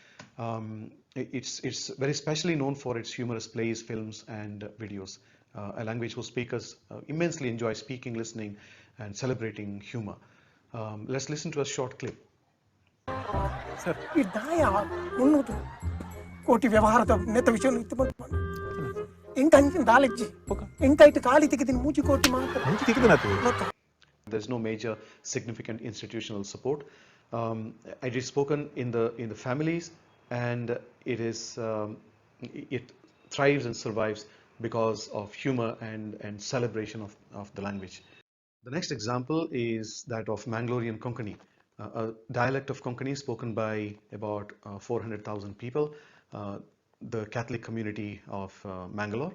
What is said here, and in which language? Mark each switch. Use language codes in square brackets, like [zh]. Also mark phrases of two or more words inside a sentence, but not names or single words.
[en] It's very specially known for its humorous plays, films, and videos. A language whose speakers immensely enjoy speaking, listening, and celebrating humor. Let's listen to a short clip. Sir, [tcy] idaya unnutu koti ವ್ಯವಹಾರದ ನೆತ ವಿಷಯ ಇತ್ತು ಬಂತು ಇಂಕಂಚಿನ ದಾಲೆಜ್ಜಿ ಇಂಕೈಟ್ ಕಾಲಿ ತೆಗೆದಿನ ಮೂಜಿ ಕೋಟಿ ಮಾತ್ರ [en] There's no major significant institutional support. It is spoken in the families, and it thrives and survives because of humor and celebration of the language. The next example is that of Mangalorean Konkani, a dialect of Konkani spoken by about 400,000 people, the Catholic community of Mangalore.